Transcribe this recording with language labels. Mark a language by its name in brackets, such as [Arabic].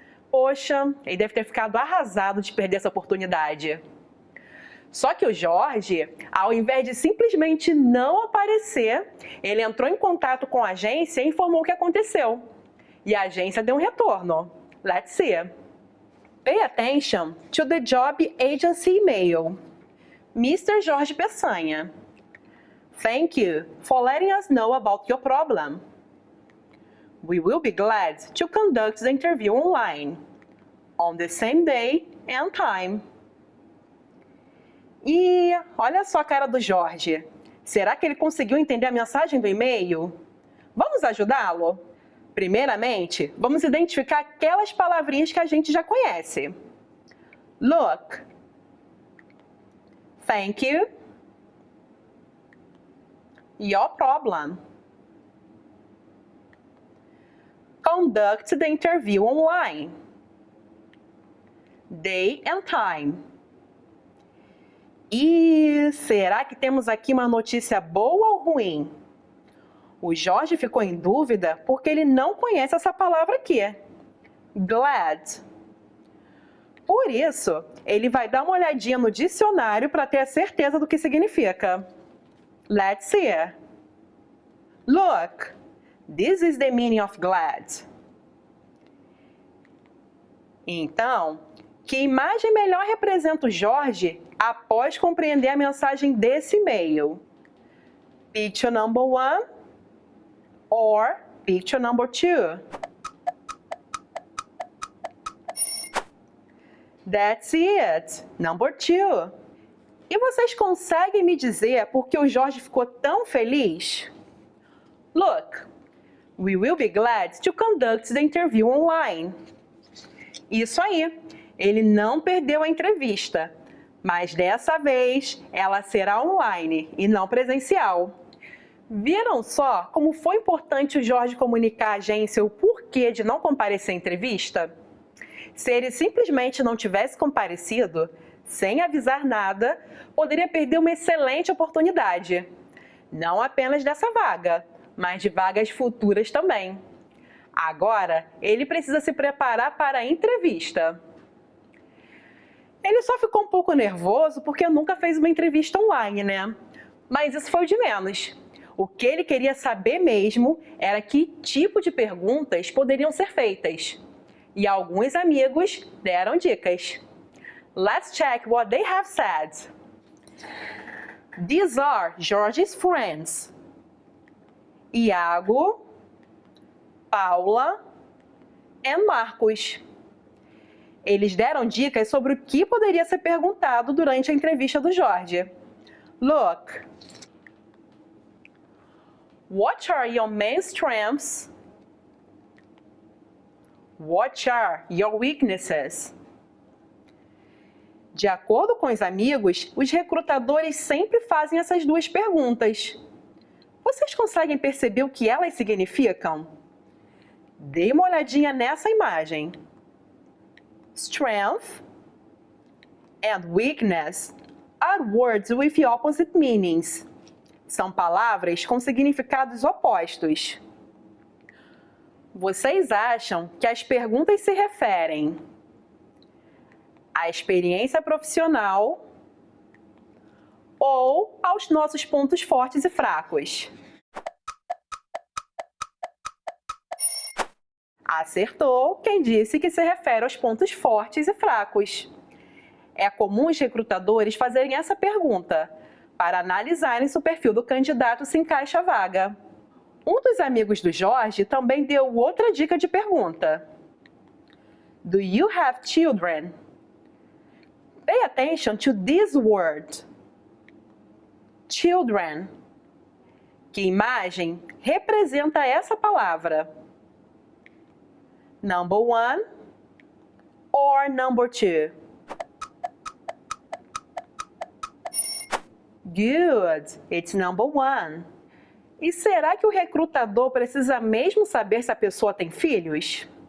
[Portuguese] Poxa, ele deve ter ficado arrasado de perder essa oportunidade. Só que o Jorge, ao invés de simplesmente não aparecer, ele entrou em contato com a agência e informou o que aconteceu. E a agência deu um retorno. [English] Let's see. Pay attention to the job agency email. Mr. Jorge Peçanha. Thank you for letting us know about your problem. We will be glad to conduct the interview online, on the same day and time. [Portuguese] E olha só a cara do Jorge. Será que ele conseguiu entender a mensagem do e-mail? Vamos ajudá-lo? Primeiramente, vamos identificar aquelas palavrinhas que a gente já conhece. [English] Look. Thank you. Your problem. conduct the interview online. Day and time. [Portuguese] E será que temos aqui uma notícia boa ou ruim? O Jorge ficou em dúvida porque ele não conhece essa palavra aqui. Glad. Por isso, ele vai dar uma olhadinha no dicionário para ter a certeza do que significa. [English] Let's see. Look, this is the meaning of glad. [Portuguese] Então, que imagem melhor representa o Jorge após compreender a mensagem desse e-mail? [English] Picture number 1 or picture number 2? That's it, number 2. [Portuguese] E vocês conseguem me dizer por que o Jorge ficou tão feliz? [English] Look, we will be glad to conduct the interview online. [Portuguese] Isso aí, ele não perdeu a entrevista, mas dessa vez ela será online e não presencial. Viram só como foi importante o Jorge comunicar à agência o porquê de não comparecer à entrevista? Se ele simplesmente não tivesse comparecido, sem avisar nada, poderia perder uma excelente oportunidade. Não apenas dessa vaga, mas de vagas futuras também. Agora, ele precisa se preparar para a entrevista. Ele só ficou um pouco nervoso porque nunca fez uma entrevista online, né? Mas isso foi o de menos. O que ele queria saber mesmo era que tipo de perguntas poderiam ser feitas. E alguns amigos deram dicas. [English] Let's check what they have said. These are Jorge's friends. [Portuguese] Iago, Paula e Marcos. Eles deram dicas sobre o que poderia ser perguntado durante a entrevista do Jorge. [English] Look. What are your main strengths? What are your weaknesses? [Portuguese] De acordo com os amigos, os recrutadores sempre fazem essas duas perguntas. Vocês conseguem perceber o que elas significam? Dê uma olhadinha nessa imagem. [English] Strength and weakness are words with opposite meanings. [Portuguese] São palavras com significados opostos. Vocês acham que as perguntas se referem à experiência profissional ou aos nossos pontos fortes e fracos? Acertou quem disse que se refere aos pontos fortes e fracos. É comum os recrutadores fazerem essa pergunta para analisarem se o perfil do candidato se encaixa à vaga. Um dos amigos do Jorge também deu outra dica de pergunta. [English] Do you have children? Pay attention to this word. Children. [Portuguese] Que imagem representa essa palavra? [English] Number 1 or number 2? Good, it's number 1. [Portuguese] E será que o recrutador precisa mesmo saber se a pessoa tem filhos?